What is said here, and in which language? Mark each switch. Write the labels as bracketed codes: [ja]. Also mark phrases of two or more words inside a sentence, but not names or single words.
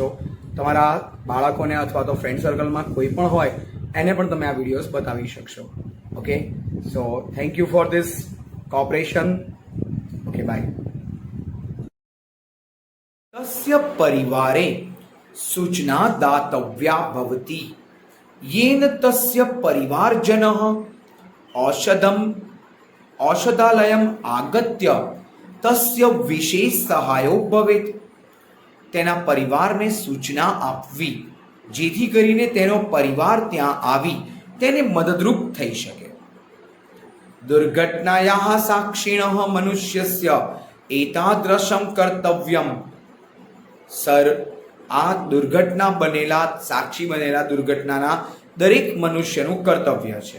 [gu] તમારા બાળકોને અથવા તો ફ્રેન્ડ સર્કલમાં કોઈ પણ હોય એને પણ તમે આ વિડીયોઝ બતાવી શકશો. [en] Okay, so thank you for this cooperation. Okay, bye. [sa] તસ્ય પરિવારે સૂચના દાતવ્યા ભવતી येन तस्य परिवारजनः औषधालयम् आगत्य तस्य विशेष सहायो भवेत्. [gu] તેના પરિવારને સૂચના આપવી, જેથી કરીને તેનો પરિવાર ત્યાં આવી તેને મદદરૂપ થઈ શકે. [sa] દુર્ઘટનાયાઃ સાક્ષિણઃ મનુષ્યસ્ય એતાદૃશં કર્તવ્યમ. [gu] સર, આ દુર્ઘટના બનેલા, સાક્ષી બનેલા દુર્ઘટનાના દરેક મનુષ્યનું કર્તવ્ય છે.